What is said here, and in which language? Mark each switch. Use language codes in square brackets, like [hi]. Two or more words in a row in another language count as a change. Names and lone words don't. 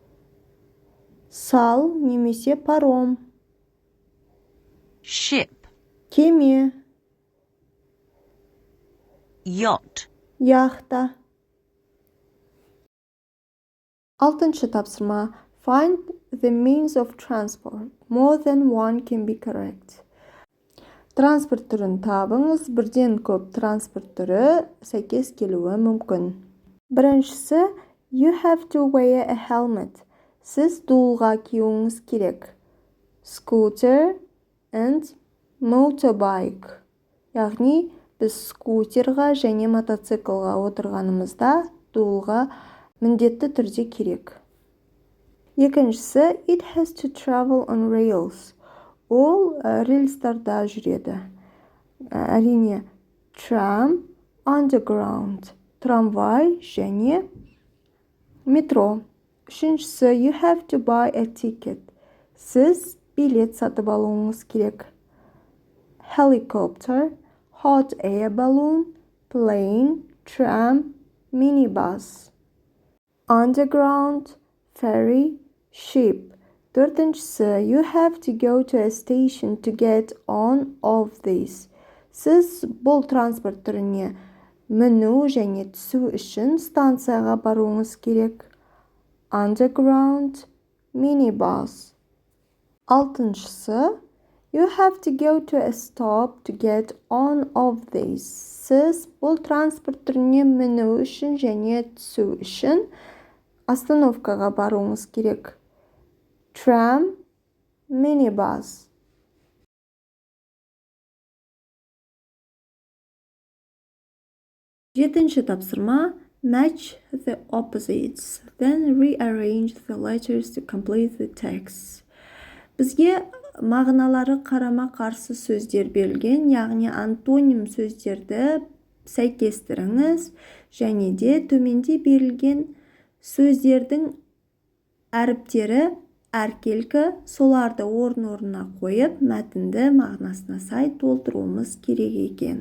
[kk] Сал немесе паром. [en] Ship. [kk] Кеме. [en] Yacht. [kk] Яхта. Алтыншы тапсырма. [en] Find the means of transport. More than one can be correct. [kk] Транспорт түрін табыңыз. Бірден көп транспорт түрі сәйкес келуі мүмкін. Біріншісі, [en] you have to wear a helmet. [kk] Сіз дулға киюіңіз керек. [en] Scooter and motorbike. [kk] Яғни, біз скутерға және мотоциклға отырғанымызда дулға міндетті түрде керек. Екіншісі, [en] it has to travel on rails. [kk] Ол рельстарда жүреді. Әрине, [en] tram, underground, [kk] трамвай және метро. Үшіншісі, [en] you have to buy a ticket. [kk] Сіз билет сатып алуыңыз керек. [en] Helicopter, hot air balloon, plane, tram, minibus. Underground, ferry, ship. Төртіншісі, you have to go to a station to get on of this. [kk] Сіз бұл транспорт түріне міну және түсу үшін станцияға баруыңыз керек. [en] Underground, minibus. [kk] Алтыншысы, [en] you have to go to a stop to get on of this. [kk] Сіз бұл транспорт түріне міну үшін және түсу үшін остановкаға баруыңыз керек. [en] Tram, minibus. [kk] Жетінші тапсырма. [en] Match the opposites, then rearrange the letters to complete the text. [kk] Бізге мағыналары қарама-қарсы сөздер берілген, яғни антоним сөздерді сәйкестіріңіз және де төменде берілген сөздердің әріптері әркелкі, соларды орын-орнына қойып, мәтінді мағынасына сай толтыруымыз керек екен.